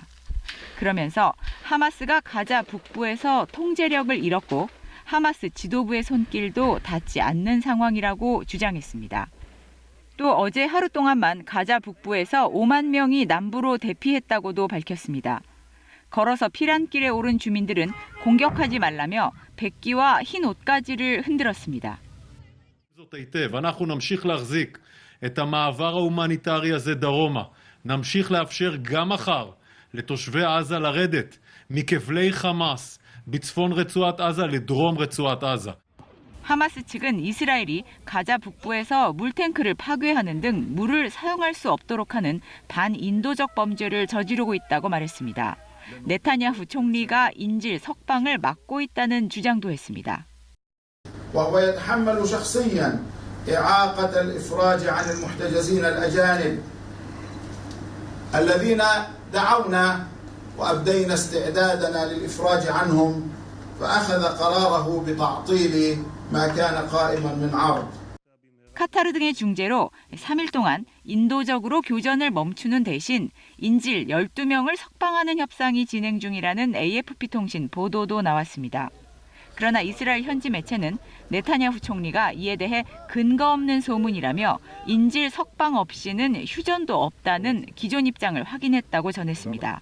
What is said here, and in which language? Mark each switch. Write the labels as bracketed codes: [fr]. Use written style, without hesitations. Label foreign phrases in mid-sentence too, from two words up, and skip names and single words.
[ko] 그러면서 하마스가 가자 북부에서 통제력을 잃었고 하마스 지도부의 손길도 닿지 않는 상황이라고 주장했습니다. 또 어제 하루 동안만 가자 북부에서 5만 명이 남부로 대피했다고도 밝혔습니다. 걸어서 피란길에 오른 주민들은 공격하지 말라며 백기와 흰 옷가지를 흔들었습니다. [he] אנחנו נמשיך להחזיק את המעבר ההומניטרי הזה דרומה. נמשיך לאפשר גם מחר לתושבי עזה לרדת מכבלי חמאס בצפון רצועת עזה לדרום רצועת עזה. [ko] 하마스 측은 이스라엘이 가자 북부에서 물탱크를 파괴하는 등 물을 사용할 수 없도록 하는 반인도적 범죄를 저지르고 있다고 말했습니다. 네타냐후 총리가 인질 석방을 막고 있다는 주장도 했습니다. [ar] وهو يتحمل شخصيا إعاقة الإفراج عن المحتجزين الأجانب الذين دعونا وأبدينا استعدادنا للإفراج عنهم فأخذ قراره بتعطيل ما كان قائما من عرض. [ko] 카타르 등의 중재로 3일 동안 인도적으로 교전을 멈추는 대신 인질 12명을 석방하는 협상이 진행 중이라는 AFP 통신 보도도 나왔습니다. 그러나 이스라엘 현지 매체는 네타냐후 총리가 이에 대해 근거 없는 소문이라며 인질 석방 없이는 휴전도 없다는 기존 입장을 확인했다고 전했습니다.